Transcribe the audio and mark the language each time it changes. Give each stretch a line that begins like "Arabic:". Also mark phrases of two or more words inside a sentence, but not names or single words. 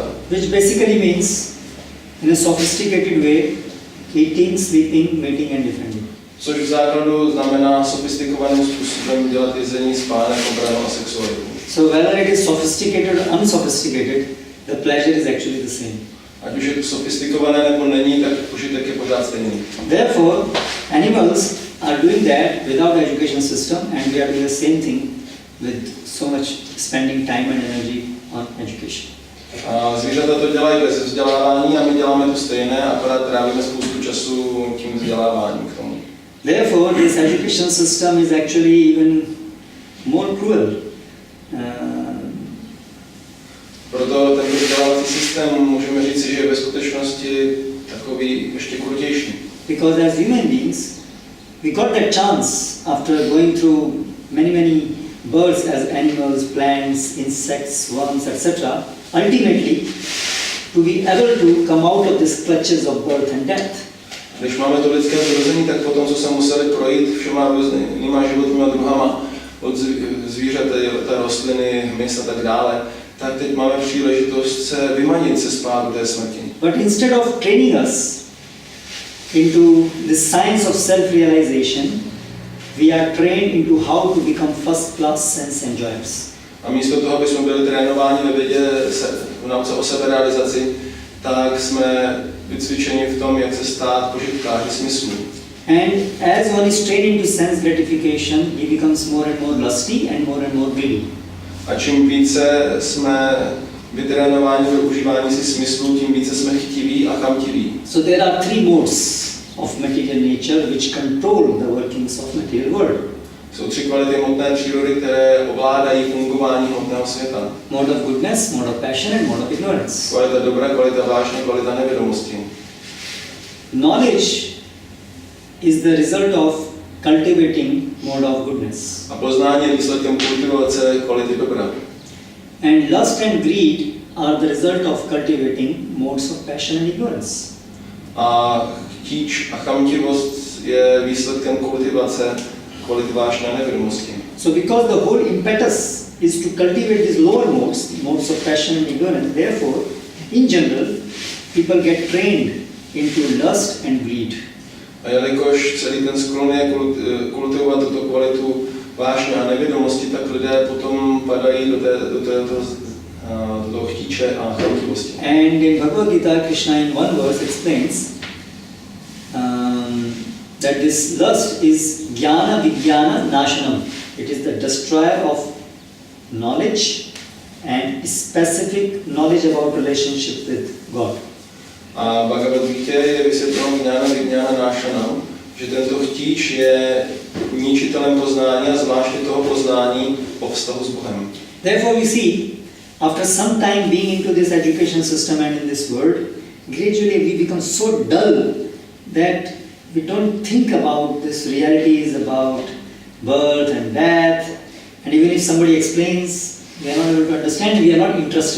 English: Which basically means, in a sophisticated way, eating, sleeping, mating and defending.
Czech: Což v základu znamená sofistikovaným způsobem dělat jezení, spánek, obranu a sexualitu.
English: So whether it is sophisticated or unsophisticated, the pleasure is actually the same.
Czech: Ať už je to sofistikované nebo není, tak užitek je pořád stejný.
English: Therefore, animals are doing that without education system, and we are doing the same thing with so much spending time and energy on education.
Czech: A zvířata to dělají bez vzdělávání a my děláme to stejné, akorát trávíme spoustu času tím vzděláváním k tomu.
English: Therefore, this education system is actually even more cruel.
Czech: Proto ten vzdělávací systém můžeme říct, že je ve skutečnosti takový ještě krutější.
English: Because as human beings, we got that chance after going through many births as animals, plants, insects, worms, etc. Ultimately, to be able to come out of these clutches of birth and death.
Czech: Když máme to lidské zrození, tak potom, co se museli projít všema různýma životníma druhama, od zvířat, rostliny, hmyz a tak dále, tak teď máme příležitost se vymanit se spádu té smrti.
English: But instead of training us into the science of self-realization, we are trained into how to become first-class sense enjoyers.
Czech: A místo toho, aby jsme byli trénováni ve vědě v nauce o seberealizaci, tak jsme vycvičeni v tom, jak se stát požitkáři smyslu.
English: And as one is trained into sense gratification, he becomes more and more lusty and more greedy.
Czech: A čím více jsme vytrénováni do užívání si smyslu, tím více jsme chtiví a chamtiví.
English: So there are three modes of material nature which control the workings of material world.
Czech: Jsou tři kvality hmotné přírody, které ovládají fungování hmotného světa.
English: Mode of goodness, mode of passion and mode of ignorance.
Czech: Kvalita dobra, kvalita vášně, kvalita nevědomosti.
English: Knowledge is the result of cultivating mode of goodness.
Czech: A poznání je výsledkem kultivace kvality dobra.
English: And lust and greed are the result of cultivating modes of passion and ignorance.
Czech: A chtíč a chamtivost je výsledkem kultivace kvality vášně a nevědomosti.
English: So because the whole impetus is to cultivate these lower modes of passion and ignorance, therefore, in general, people get trained into lust and greed.
Czech: A jelikož celý ten sklon je kultivovat tuto kvalitu vášně a nevědomosti, tak lidé potom padají do toho chtíče a chamtivosti.
English: And in Bhagavad-gita, Krishna in one verse explains that this lust is
Sanskrit: ज्ञान विज्ञान नाशनम्.
English: It is the destroyer of knowledge and specific knowledge about relationship with God.
Czech: A Bhagavad-gitě je vysvětleno
Sanskrit: ज्ञान विज्ञान नाशनम्,
Czech: že tento chtíč je ničitelem poznání a zvláště toho poznání o vztahu s Bohem.
English: Therefore we see, after some time being into this education system and in this world, gradually we become so dull that we don't think about this realities about birth and death, and even if somebody explains, we are not able to understand, we are not interested.